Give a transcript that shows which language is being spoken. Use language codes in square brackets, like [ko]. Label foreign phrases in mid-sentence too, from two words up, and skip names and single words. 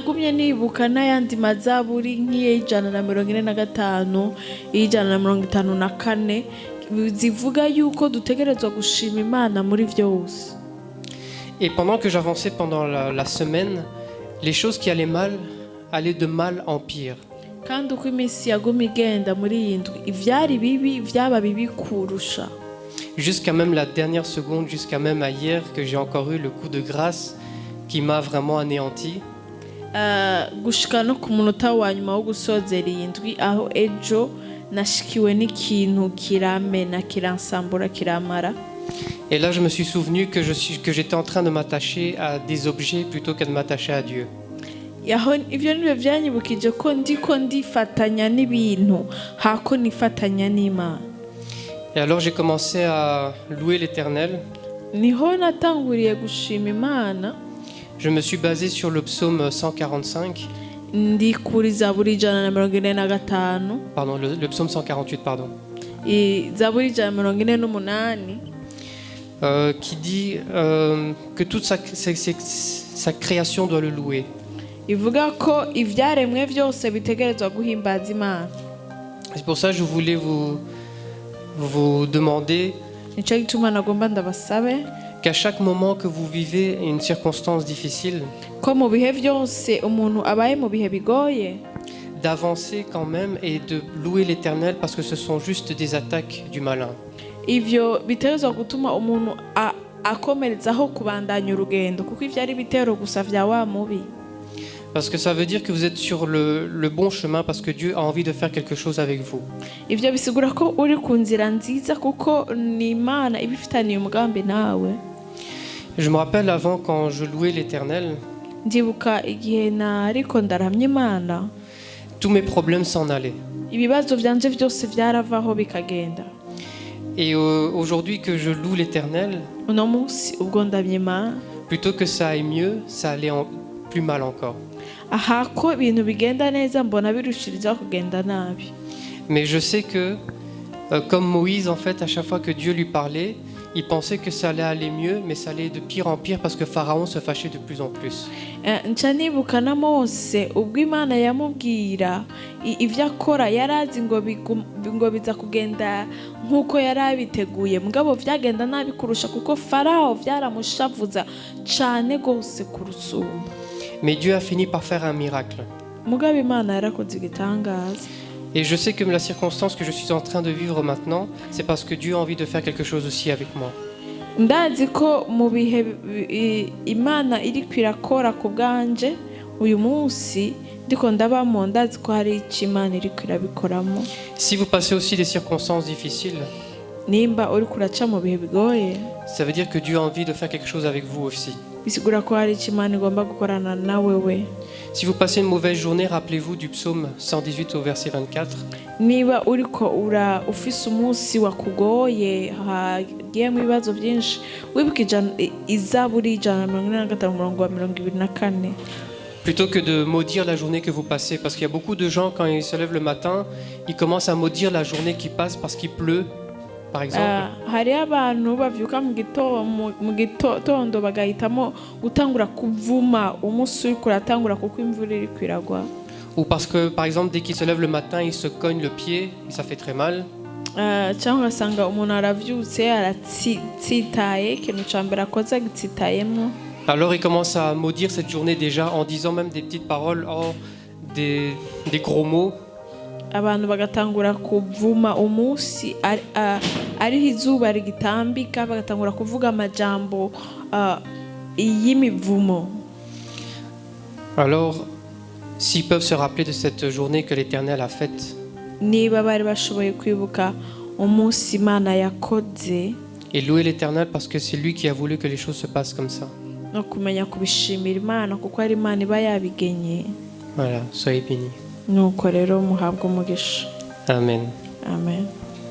[fr] Et pendant que j'avançais pendant la semaine, les choses qui allaient mal allaient de mal en pire. Jusqu'à même la dernière seconde, jusqu'à même à hier, que j'ai encore eu le coup de grâce qui m'a vraiment anéanti. [rn] Gushika no ku munota wa nyuma wo gusozera iyi ndwi aho ejo nashikiwe n'ikintu kiramena kiransambura kiramara. [fr] Et là, je me suis souvenu que j'étais en train de m'attacher à des objets plutôt que de m'attacher à Dieu. [rn] aho ivyo nibyo vyanyibukije ko ndiko ndifatanya n'ibintu hako nifatanya n'Imana. [fr] Et alors, j'ai commencé à louer l'Éternel. [rn] Niho natanguriye gushima Imana. [fr] Je me suis basé sur le psaume 145. [rn] Ndi kuri Zaburi 145. [fr] Pardon, le psaume 148, pardon. [rn] Zaburi 148. [fr] Qui dit que toute sa création doit le louer. [rn] Ivuga ko ivyaremwe vyose bitegerezwa guhimbaza Imana. [fr] C'est pour ça que je voulais vous demander [rn] Nico gituma nagomba ndabasabe [fr] qu'à chaque moment que vous vivez une circonstance difficile, [rn] ko mu bihe vyose umuntu abaye mu bihe bigoye [fr] d'avancer quand même et de louer l'Éternel parce que ce sont juste des attaques du malin. [rn] ivyo bitegerezwa gutuma umuntu akomerezaho kubandanya urugendo kuko ivyo ari bitero gusa vya wa mubi. [fr] Parce que ça veut dire que vous êtes sur le bon chemin parce que Dieu a envie de faire quelque chose avec vous. [rn] Ivyo bisigura ko uri ku nzira nziza kuko ni Imana ibifitaniye umugambi nawe. [fr] Je me rappelle avant quand je louais l'Éternel, [rn] Ndibuka igihe nariko ndaramya Imana, [fr] tous mes problèmes s'en allaient. [rn] ibibazo vyanje vyose vyaravaho bikagenda. [fr] Et aujourd'hui que je loue l'Éternel, [rn] Uno munsi ubwo ndamya Imana, [fr] plutôt que ça aille mieux, ça allait plus mal encore. [rn] aha ko ibintu bigenda neza mbona birushirizaho kugenda nabi. [fr] Mais je sais que, comme Moïse, en fait, à chaque fois que Dieu lui parlait, il pensait que ça allait aller mieux, mais ça allait de pire en pire parce que Pharaon se fâchait de plus en plus. [rn] Nca nibuka na Mose ubwo Imana yamubwira ivyo akora yarazi ngo biza kugenda nk'uko yari abiteguye mugabo vyagenda nabi kurusha kuko Farao vyaramushavuza cane gose kurusumba. [fr] Mais Dieu a fini par faire un miracle. [rn] Mugabo Imana yarakoze igitangaza. [fr] Et je sais que la circonstance que je suis en train de vivre maintenant, c'est parce que Dieu a envie de faire quelque chose aussi avec moi. [rn] Ndazi ko mu bihe Imana iriko irakora ku bwanje uyu munsi ndiko ndabamo ndazi ko hari icyo Imana iriko irabikoramo. [fr] Si vous passez aussi des circonstances difficiles, [rn] Nimba uriko uraca mu bihe bigoye, [fr] ça veut dire que Dieu a envie de faire quelque chose avec vous aussi. [rn] bisigura ko hari icyo Imana igomba gukorana nawe we. [fr] Si vous passez une mauvaise journée, rappelez-vous du psaume 118 au verset 24. [rn] Niba uriko ufise umunsi wakugoye hagiyemo ibibazo byinshi wibukije Izaburi 145:24. [fr] Plutôt que de maudire la journée que vous passez, parce qu'il y a beaucoup de gens, quand ils se lèvent le matin, ils commencent à maudire la journée qui passe parce qu'il pleut, par exemple. [rn] Hari abantu bavyuka mu gitondo bagahitamo gutangura kuvuma umunsi uriko uratangura kuko imvura iriko iragwa. [fr] Ou parce que, par exemple, dès qu'ils se lèvent le matin, ils se cognent le pied, et ça fait très mal. [rn] Cyangwa ugasanga umuntu aravyutse aratsitaye ikintu ca mbere akoze agitsitayemo. [fr] Alors ils commencent à maudire cette journée déjà en disant même des petites paroles, des gros mots. [rn] Abantu bagatangura kuvuma umunsi ariho izuba rigitambika bagatangura kuvuga amajambo y'imivumo. [fr] Alors, s'ils peuvent se rappeler de cette journée que l'Éternel a faite, [rn] Niba bari bashoboye kwibuka umunsi Imana yakoze, [fr] et louer l'Éternel parce que c'est lui qui a voulu que les choses se passent comme ça. [rn] no kumenya kubishimira Imana kuko ari Imana iba yabigenye. [fr] Voilà, soyez bénis. [rn] Nuko rero muhabwe umugisha. Amen. Amen.